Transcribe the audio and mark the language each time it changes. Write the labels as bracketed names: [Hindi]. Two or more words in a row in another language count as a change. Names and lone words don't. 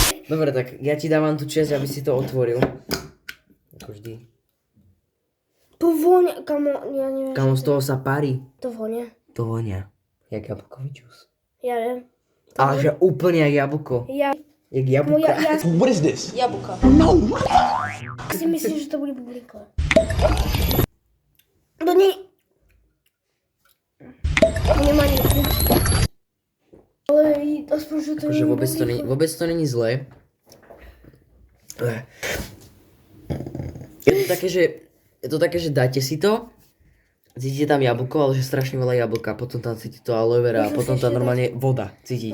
[Slovak] Dobre, tak ja ti dávam tú časť, aby si to otvoril. Ako vždy. To vonia, kamo, ja neviem. Kamo, z toho sa parí. To vonia. To vonia. Jak jablkový džús. Ja viem. Ale že úplne jak jablko. Ja... Jak jablka. [English] What is this? [Slovak] Jablka. No! Si myslím, že to bude bublinka. To nie... Nemá nič. Ale aspoň, že to Akože nie je vôbec to není zlé. Je to také, že dáte si to, cítite tam jablko, ale že strašne veľa jablka, potom tam cítite to aloe vera a potom tam normálne voda cítiť.